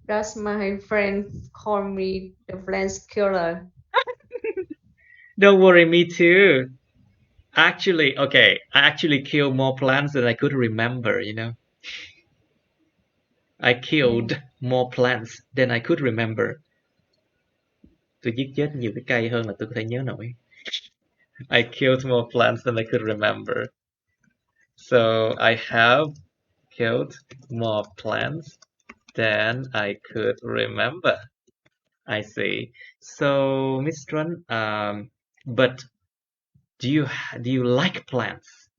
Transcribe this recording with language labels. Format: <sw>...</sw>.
<en>That's my friend call me the plant killer. Don't worry, me too. Actually, okay, I actually killed more plants than I could remember, I killed more plants than I could remember.</en> <vi>Tôi giết chết nhiều cái cây hơn là tôi có thể nhớ nổi.</vi> <en>I killed more plants than I could remember. So I have killed more plants than I could remember. I see. So, Miss Trun, but do you like plants?</en>